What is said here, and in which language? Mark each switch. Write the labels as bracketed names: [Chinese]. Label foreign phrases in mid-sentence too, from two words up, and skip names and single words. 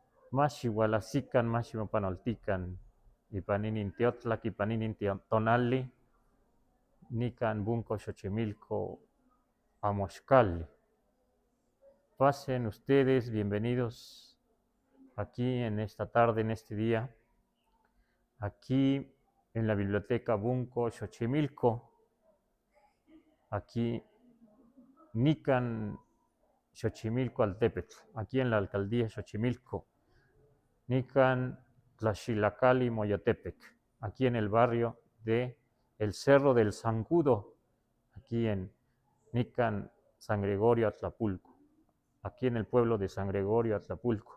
[Central Nahuatl] Maxihualazican, Maximapanoltican, Ipaninin Teotlak, Ipaninin Tonali, Nican Bunco Xochimilco, Amoxcali. [Spanish] Pasen ustedes, bienvenidos aquí en esta tarde, en este día, aquí en la Biblioteca Bunco Xochimilco, aquí [Central Nahuatl] Nican Xochimilco Altepetl, [Spanish] aquí en la alcaldía Xochimilco, [Central Nahuatl] Nican Tlaxilacali Moyotepec, [Spanish] aquí en el barrio de El Cerro del Zancudo, aquí en Nican San Gregorio Atlapulco, aquí en el pueblo de San Gregorio Atlapulco.